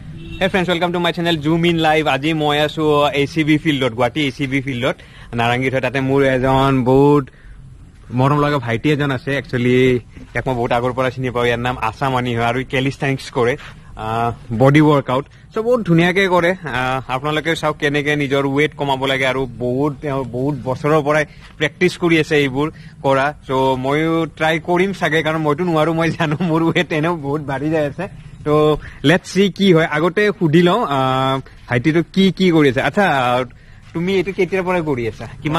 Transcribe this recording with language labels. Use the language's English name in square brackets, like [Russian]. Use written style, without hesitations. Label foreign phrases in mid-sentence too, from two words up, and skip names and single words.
[English] Hey friends, welcome to my channel Zoom in Live. [Assamese] আজি মই আছোঁ ACB ফিল্ডত, গুৱাহাটী ACB ফিল্ডত. নাৰাংগীত হয় তাতে মোৰ এজন বহুত মৰম লগা ভাইটি এজন আছে একচুয়ালি এক মই বহুত আগৰ পৰা চিনি পাও ইয়াৰ নাম আসামানি হয় আৰু ক্যালিস্থেনিক্স কৰে [English] body workout [Assamese] সো বহুত ধুনিয়াকে কৰে আপোনালোকে চাও কেনেকে নিজৰ ওয়েট কমাব লাগে আৰু বহুত বছৰৰ পৰাই প্ৰেক্টিস কৰি আছে এইবোৰ কৰা সো মইও ট্রাই কৰিম সাগে কাৰণ মইতো নোৱাৰো মই জানো মোৰ ওয়েট এনেও বহুত বাঢ়ি যায় আছে তো [English] let's see [Assamese] কি হয় আগতে সুধি লও ভাইটিটো কি কৰি আছে আচ্ছা তুমি এটো কেতিয়াৰ পৰা কৰি আছা কিমান